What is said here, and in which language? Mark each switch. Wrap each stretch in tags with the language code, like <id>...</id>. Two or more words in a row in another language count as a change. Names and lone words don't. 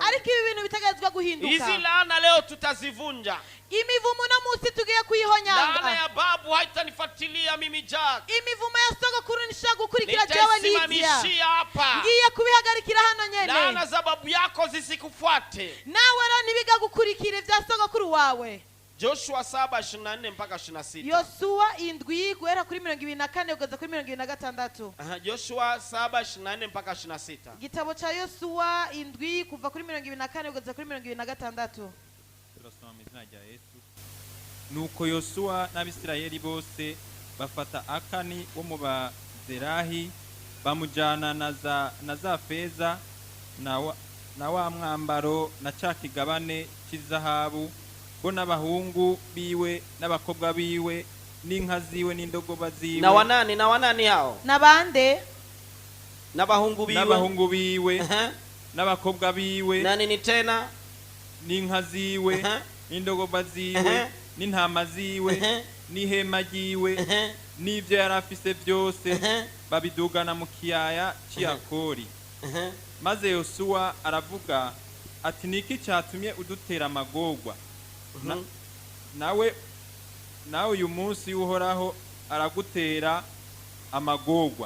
<rn>Ariko ibi bintu bitagazwa guhinduka.</rn> <sw>Hizi laana leo tutazivunja.</sw> <rn>Imivumo na musi tugiye</rn> <sw>Laana</sw> <rn>kuyihonyanga.</rn> <sw>ya babu haitanifuatilia mimi Jack.</sw> <rn>Imivumo ya sogokuru nishaka gukurikira jewe Lydia.</rn> <sw>Nitaisimamishia hapa.</sw> <rn>Ngiye kubihagarikira hano nyene.</rn> <sw>Laana za babu yako zisikufuate.</sw> <rn>Nawe rero nibiga gukurikira ibya sogokuru wawe.</rn> <sw>Joshua 7:24 mpaka 26.</sw> <rn>Yosuwa 7 guhera kuri 24 kugeza kuri 26.</rn> <sw>Joshua 7:24 mpaka 26.</sw> <rn>Igitabo cha Yosuwa 7 kuva kuri 24 kugeza kuri 26. Turasoma mu izina rya Yesu. Nuko Yosuwa n'Abisirayeli bose bafata Akani wo mu Bazerahi bamujana na za Feza na wa mwambaro na ca kigabane cy'izahabu bo n'abahungu biwe n'abakobwa biwe n'inka ziwe n'indogoba ziwe</rn> <sw>na wanani hao</sw> <rn>Nabande? n'abahungu biwe n'abakobwa biwe</rn> <sw>nani ni tena</sw> <rn>n'inka ziwe n'indogoba ziwe n'intama ziwe n'ihema ryiwe n'ibyo yari afise byose babidugana mu kiyaya cy'Akori. Maze Yosuwa aravuga ati niki cyatumye udutera amagorwa nawe uyu munsi uhoraho aragutera amagorwa.</rn>